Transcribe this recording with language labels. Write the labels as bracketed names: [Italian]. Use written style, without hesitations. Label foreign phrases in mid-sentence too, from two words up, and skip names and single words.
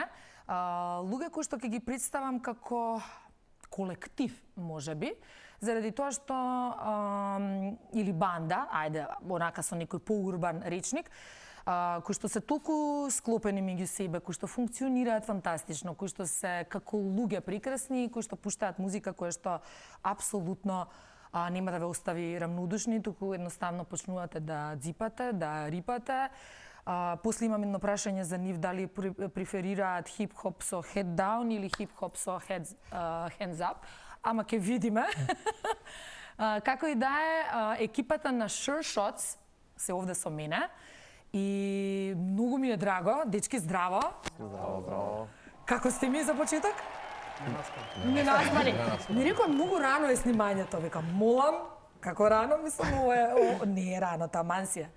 [Macedonian] Луѓе кои што ќе ги представам како колектив, можеби, заради тоа што или банда, ајде, онака со некој поурбан речник, кои што се толку склопени меѓу себе, кои што функционираат фантастично, кои што се како луѓе прекрасни, кои што пуштаат музика која што апсолутно нема да ве остави рамнодушни, туку едноставно почнувате да дзипате, да рипате. После имам едно прашање за нив, дали преферираат хип-хоп со [English] head down [Macedonian] или хип-хоп со [English] hands up, [Macedonian] ама ќе видиме. Како и да е, екипата на Sure Shots се овде со мене и многу ми е драго. Дечки, здраво! Здраво, здраво. Како сте ми за почеток? Не наспани. Ми рекоа многу рано е снимањето, века молам, како рано, мислам, не е рано, таман си е.